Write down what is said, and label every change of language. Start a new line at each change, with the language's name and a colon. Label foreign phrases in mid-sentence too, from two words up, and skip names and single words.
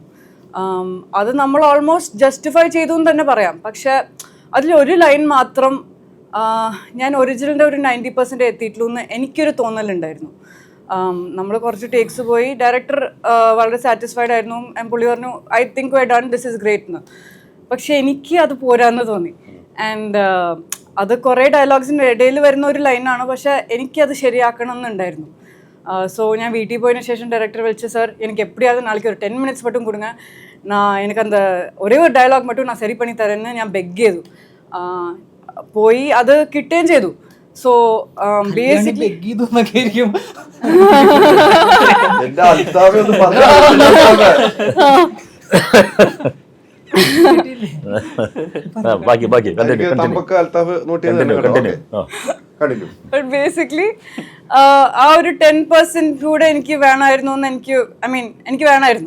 Malayalam: അത് നമ്മൾ
English: almost justify
Malayalam: ചെയ്തു എന്ന് തന്നെ പറയാം. പക്ഷെ അതിലൊരു ലൈൻ മാത്രം ഞാൻ ഒറിജിനലിൻ്റെ ഒരു 90% എത്തിയിട്ടുള്ളൂ എന്ന് എനിക്കൊരു തോന്നലുണ്ടായിരുന്നു. നമ്മൾ കുറച്ച് ടേക്സ് പോയി, ഡയറക്ടർ വളരെ സാറ്റിസ്ഫൈഡ് ആയിരുന്നു. പുള്ളി പറഞ്ഞു,
English: I think we done this is great
Malayalam: എന്ന്. പക്ഷെ എനിക്ക് അത് പോരാന്ന് തോന്നി. ആൻഡ് അത് കുറേ ഡയലോഗ്സിൻ്റെ ഇടയിൽ വരുന്ന ഒരു ലൈനാണ്, പക്ഷെ എനിക്കത് ശരിയാക്കണം എന്നുണ്ടായിരുന്നു.
Tamil: ஸோ நான் வீட்டுக்கு போயின சேஷன் டைரக்டர் வச்சு சார் எனக்கு எப்படியாவது நாளைக்கு ஒரு 10 minutes மட்டும் கொடுங்க, நான் எனக்கு அந்த ஒரே ஒரு டயலாக் மட்டும் நான் சரி பண்ணி தரேன்னு
Malayalam: ഞാൻ ബെഗ് ചെയ്തു. പോയി അത് കിട്ടുകയും ചെയ്തു.
English: so basically basically
Malayalam: ആ ഒരു 10% കൂടെ എനിക്ക് വേണമായിരുന്നു എന്ന് എനിക്ക് വേണമായിരുന്നു.